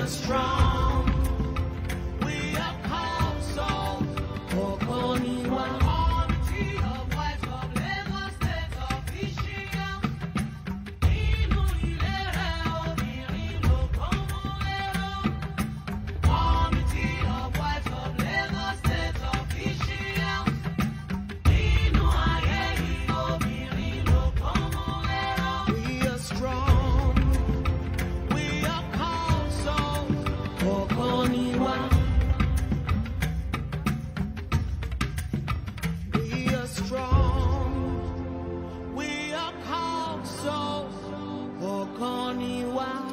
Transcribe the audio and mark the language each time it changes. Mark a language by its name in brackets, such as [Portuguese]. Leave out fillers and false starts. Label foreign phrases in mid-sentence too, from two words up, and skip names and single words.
[English] strong. We are Cowlso. Okoniwa. Committee of Wives of Lagos State officials. [Yoruba] Inú ilé rẹ̀ obìnrin ló kọ́mú lérò. [English] Committee of Wives of Lagos State officials. [Yoruba] Inú ayé yìí obìnrin ló kọ́mú lérò. [English] We are strong. We are Cowlso. Okoniwa. We are strong. We are Cowlso. Okoniwa.